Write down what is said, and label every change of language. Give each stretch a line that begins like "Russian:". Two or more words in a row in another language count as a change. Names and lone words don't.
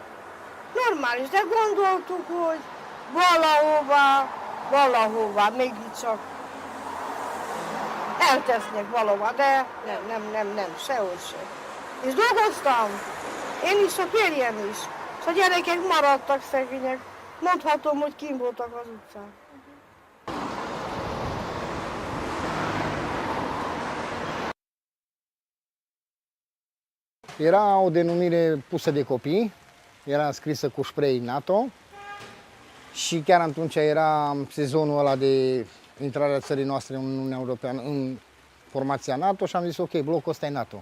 Hungarian: Normális, de gondoltuk, hogy valahová, mégiscsak eltesznek valahova, de nem, sehogy sem. És dolgoztam, én is, a férjem is, és a gyerekek maradtak szegények. Mondhatom, hogy kint voltak az utcán.
Romanian: Era o denumire pusă de copii, era scrisă cu spray NATO și chiar atunci era sezonul ăla de intrarea țării noastre în Uniunea Europeană, în formația NATO și am zis ok, blocul ăsta e NATO.